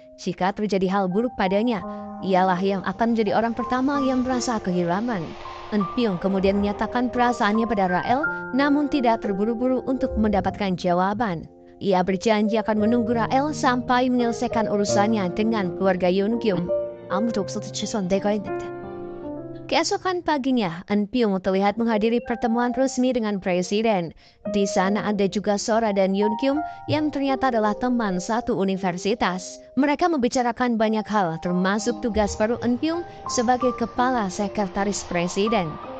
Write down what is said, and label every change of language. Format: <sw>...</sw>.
<id>Jika terjadi hal buruk padanya, ialah yang akan menjadi orang pertama yang merasa kehilangan. Eun Pyung kemudian menyatakan perasaannya pada Rael namun tidak terburu-buru untuk mendapatkan jawaban. Ia berjanji akan menunggu Rael sampai menyelesaikan urusannya dengan keluarga Yoon Kyum.</id> <ko>아무도 없어도 최소한 내가 했는데.</ko> <id>Keesokan paginya, Eun Pyung terlihat menghadiri pertemuan resmi dengan presiden. Di sana ada juga Sora dan Yoon Kyum yang ternyata adalah teman satu universitas. Mereka membicarakan banyak hal, termasuk tugas baru Eun Pyung sebagai kepala sekretaris presiden.</id>